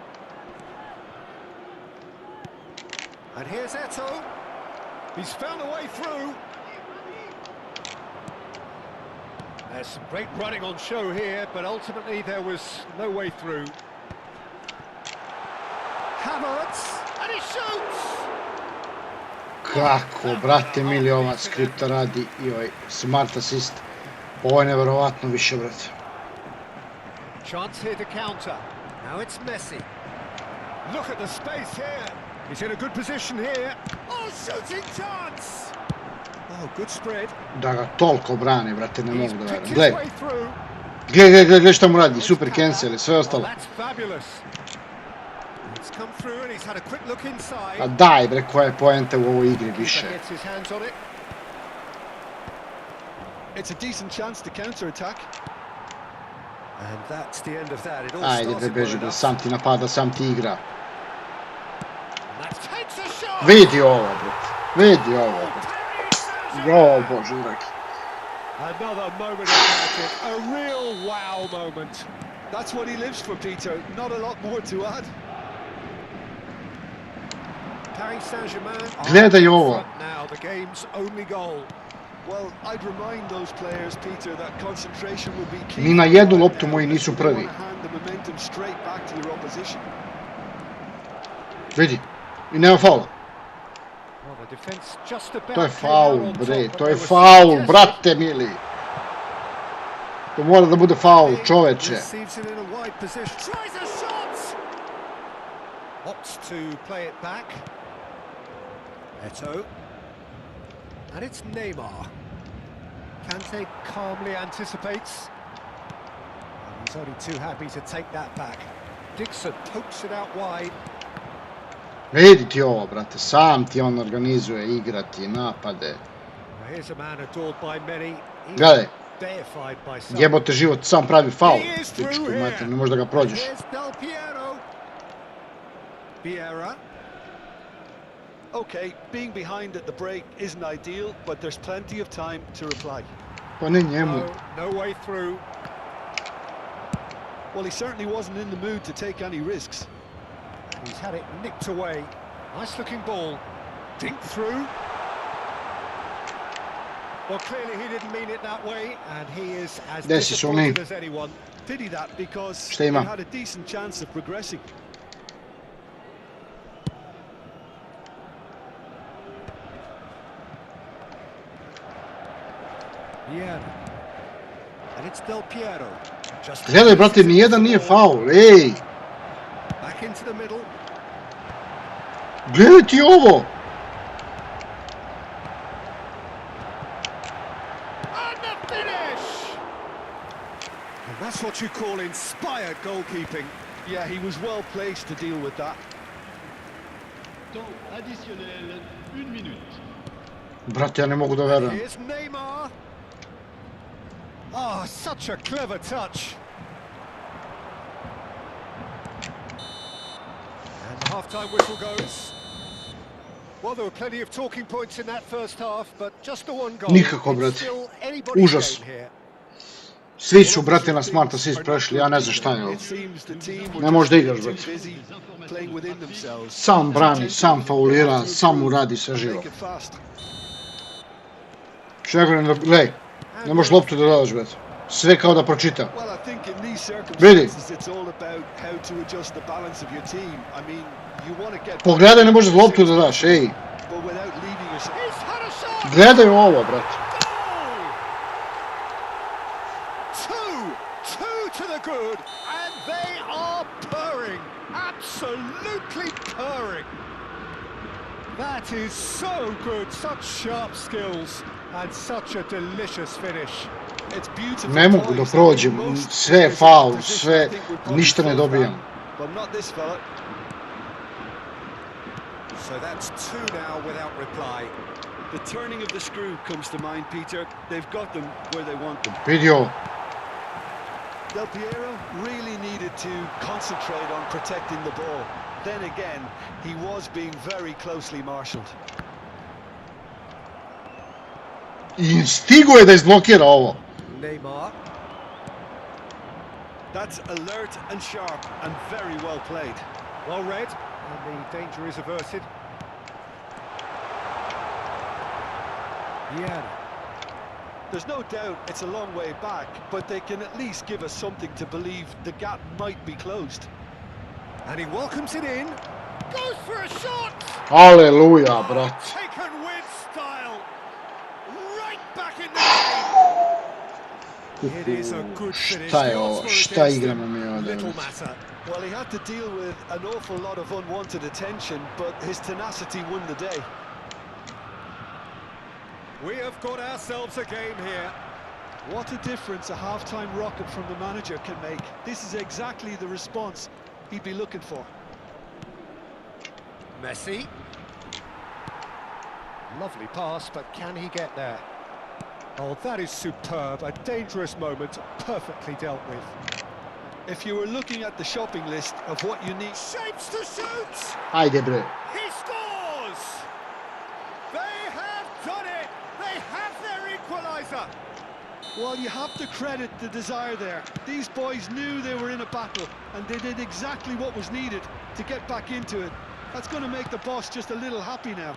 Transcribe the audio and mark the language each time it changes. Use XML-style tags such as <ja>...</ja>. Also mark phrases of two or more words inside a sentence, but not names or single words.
<en>And here's Eto'o. He's found a way through. There's some great running on show here, but ultimately there was no way through. Havertz, and he shoots!</en> <sr>Kako, brate mili, ova skripta radi i ovaj</sr> <en>smart assist.</en> <sr>Ovo je nevjerovatno više, brate.</sr> <en>Chance here to counter. Now it's Messi. Look at the space here. He's in a good position here. Oh, shooting chance! Oh, good spread.</en> <sr>Da ga toliko brane, brate, ne mogu da verujem.</sr> <en>He's</en> <sr>Gle,</sr> <en>way through.</en> <sr>gle šta mu radi,</sr> <en>super cancel</en> <sr>i sve</sr> <en>Oh,</en> <sr>ostalo.</sr> <en>that's fabulous. It's come through and he's had a quick look inside.</en> <sr>A daj, bre, koja je poenta u ovoj igri više.</sr> <en>Gets his hands on it. It's a decent chance to counter-attack. And that's the end of that. It all</en> <sr>Ajde, bre,</sr> <en>started</en> <sr>beži,</sr> <en>well</en> <sr>bre,</sr> <en>enough.</en> <sr>sam ti napada, sam ti igra.</sr> <en>And that takes a shot.</en> <sr>Vidi ovo, brate, vidi ovo, brate. O, Bože, dragi.</sr> <en>Another moment of magic, a real wow moment. That's what he lives for, Peter. Not a lot more to add. Paris Saint-Germain</en> <sr>Gledaj ovo.</sr> <en>now, the game's only goal. Well, I'd remind those players, Peter, that concentration will be key.</en> <sr>Ni na jednu loptu moji nisu</sr> <en>They</en> <sr>prvi.</sr> <en>want to hand the momentum straight back to their opposition.</en> <sr>Vidi, i nema faula.</sr> <en>Well, the defense just about</en> <sr>To je</sr> <en>came out</en> <sr>faul,</sr> <en>on</en> <sr>bre,</sr> <en>top, but</en> <sr>to</sr> <en>they</en> <sr>je</sr> <en>were</en> <sr>faul,</sr> <en>so</en> <sr>brate mili. To mora da bude faul, čoveče.</sr> <en>Receives it in a wide position. Tries a shot. Opts to play it back. Eto'o. And it's Neymar. Kante calmly anticipates. And he's only too happy to take that back. Dixon pokes it out wide.</en> <sr>Vidi ti ovo, brate, sam ti on organizuje igrati, napade.</sr> <en>Well, here's a man adored by many. He's</en> <sr>Gledaj,</sr> <en>deified by some.</en> <sr>jebote život, sam pravi faul.</sr> <en>He is through</en> <sr>Pičku</sr> <en>here.</en> <sr>mater, ne možeš da ga prođeš.</sr> <en>Here's Del Piero. Vieira. Okay, being behind at the break isn't ideal, but there's plenty of time to reply.</en> <sr>Pa ne njemu.</sr> <en>No way through. Well, he certainly wasn't in the mood to take any risks. He's had it nicked away. Nice looking ball. Dink through. Well, clearly he didn't mean it that way, and he is as disappointed as anyone. Pity that, because</en> <sr>Šta</sr> <en>he</en> <sr>ima?</sr> <en>had a decent chance of progressing. Yeah. And it's Del Piero.</en> <sr>Gledaj, brate, nijedan nije faul, ej!</sr> <en>Back into the middle.</en> <sr>Gledaj ti ovo!</sr> <en>And the finish! And that's what you call inspired goalkeeping. Yeah, he was well placed to deal with that.</en> <fr>Temps additionnel, 1 minute.</fr> <sr>Brate, ja ne mogu da verujem.</sr> <en>Here's Neymar. Oh, such a clever touch. And the half-time whistle goes. Well, there were plenty of talking points in that first half, but just the one goal.</en> <sr>Nikako, brate. Užas. Svi su, brate, na</sr> <en>smart assist</en> <sr>prešli, ja ne znam šta je ovo. Ne možeš da igraš, brate. Sam brani, sam faulira, sam mu radi sve živo. Što ne govorim da, gledaj, ne možeš loptu da dodaš, brate. Sve kao da pročita. Vidi. Pogledaj, ne možeš loptu da daš, ej. Gledaj ovo, brate.</sr> <en>To the good, and they are purring, absolutely purring. That is so good, such sharp skills, and such a delicious finish. It's beautiful.</en> <sr>Ne mogu da prođem, sve je faul, sve, ništa ne dobijam.</sr> <en>So that's two now without reply. The turning of the screw comes to mind, Peter. They've got them where they want them.</en> <sr>Vidio.</sr> <en>Del Piero really needed to concentrate on protecting the ball. Then again, he was being very closely marshalled.</en> <sr>I stigo je da izblokira ovo.</sr> <en>Neymar. That's alert and sharp and very well played. Well read, and the danger is averted. Yeah. There's no doubt it's a long way back, but they can at least give us something to believe the gap might be closed. And he welcomes it in. Goes for a shot!</en> <sr>Aleluja, brat.</sr> <en>Taken with style. Right back in the game. It is a good finish.</en> <sr>Šta je ovo? Šta igramo mi ovdje?</sr> <en>Little matter. Well, he had to deal with an awful lot of unwanted attention, but his tenacity won the day. We have got ourselves a game here. What a difference a half-time rocket from the manager can make. This is exactly the response he'd be looking for. Messi. Lovely pass, but can he get there? Oh, that is superb. A dangerous moment, perfectly dealt with. If you were looking at the shopping list of what you need... Shapes to shoot!</en> <sr>Ajde, bre.</sr> <en>He scores! They have done it! They have their equaliser! Well, you have to credit the desire there. These boys knew they were in a battle, and they did exactly what was needed to get back into it. That's going to make the boss just a little happy now.</en>